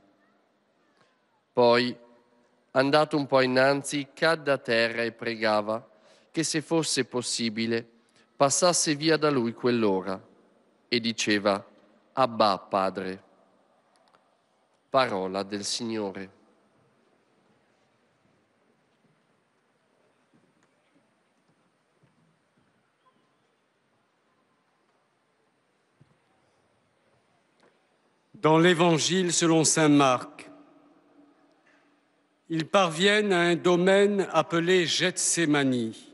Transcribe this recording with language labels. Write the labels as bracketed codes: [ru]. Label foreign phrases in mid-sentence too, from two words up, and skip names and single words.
[it] Poi, andato un po' innanzi, cadde a terra e pregava che se fosse possibile passasse via da lui quell'ora e diceva: Abba, Padre. Parola del Signore. [fr] Dans l'Évangile selon saint Marc, ils parviennent à un domaine appelé Gethsémani.